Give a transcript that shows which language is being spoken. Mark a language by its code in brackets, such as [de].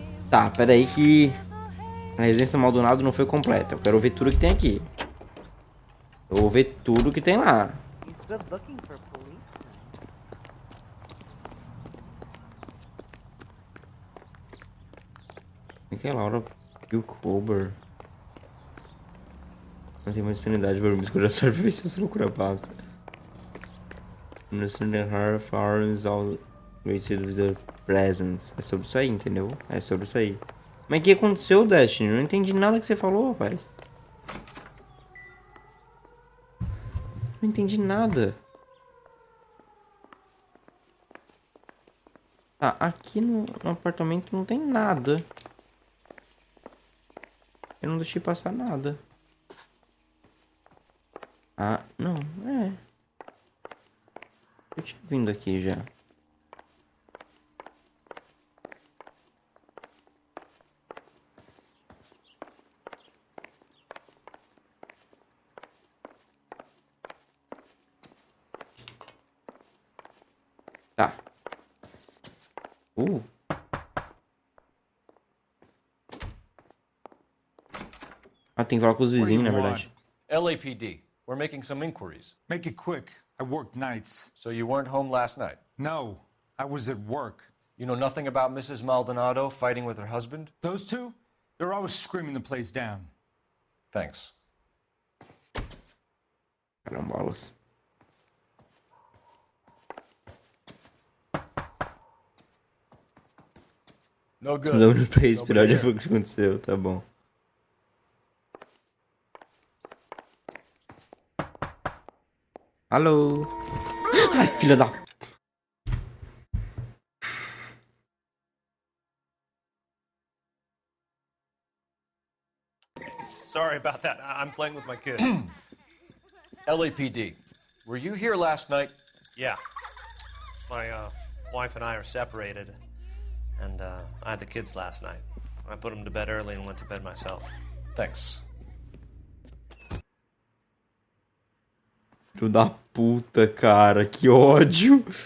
[pt] Tá, pera aí que a residência Maldonado não foi completa. Eu quero ver tudo que tem aqui. Eu vou ver tudo que tem lá. [en] He's good looking for police. [pt] O que é Laura Pilcober? Não tem mais sanidade para me escolher a sorte pra ver se essa loucura passa. Understand the heart farms all rated with the presence. É sobre isso aí, entendeu? É sobre isso aí. Mas o que aconteceu, Destiny? Eu não entendi nada que você falou, rapaz. Não entendi nada. Ah, aqui no apartamento não tem nada. Eu não deixei passar nada. Ah, não, é. Eu tinha vindo aqui já. Tá. Ah, tem que falar com os vizinhos, na verdade. [en] LAPD. We're making some inquiries. Make it quick. I work nights. So you weren't home last night? No, I was at work. You know nothing about Mrs. Maldonado fighting with her husband? Those two? They're always screaming the place down. Thanks. [pt] Carambolas. [en] No good. [pt] Não deu pra respirar, já foi o que aconteceu, tá bom. Alô? Ai, filha da... [en] Sorry about that. I'm playing with my kids. LAPD. Were you here last night? Yeah. My wife and I are separated, and I had the kids last night. I put them to bed early and went to bed myself. Thanks. [pt] Filho da puta, cara, que ódio.